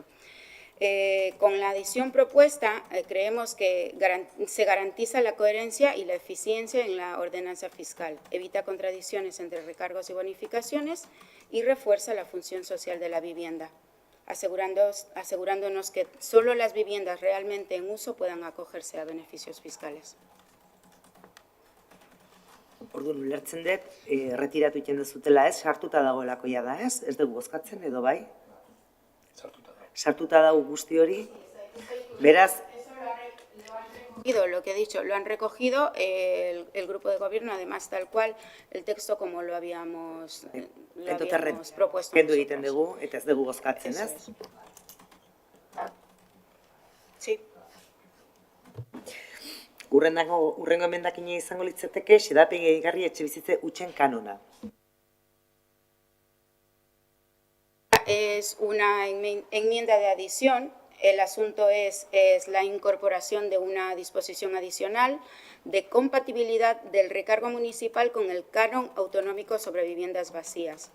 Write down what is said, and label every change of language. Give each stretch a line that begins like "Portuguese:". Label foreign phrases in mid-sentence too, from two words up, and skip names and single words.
Spanish: Con la adición propuesta, creemos que se garantiza la coherencia y la eficiencia en la ordenanza fiscal, evita contradicciones entre recargos y bonificaciones y refuerza la función social de la vivienda, asegurándonos que solo las viviendas realmente en uso puedan acogerse a beneficios fiscales.
Basque: Orduan, ulertzen dut, retiratu egiten duzutela ez, sartuta dagoelako ja da ez, ez dugu bozkatzen edo bai? Sartuta dago guzti hori, beraz...
Spanish: Lo que he dicho, lo han recogido el grupo de gobierno, además tal cual el texto como lo habíamos propuesto.
Basque: Kendu egiten dugu, eta ez dugu bozkatzen ez?
Spanish: Sí.
Basque: Urrengo emendakina izango litzateke, xedapen gehigarri etxebizitza hutsen kanona.
Spanish: Es una enmienda de adición. El asunto es la incorporación de una disposición adicional de compatibilidad del recargo municipal con el canon autonómico sobre viviendas vacías.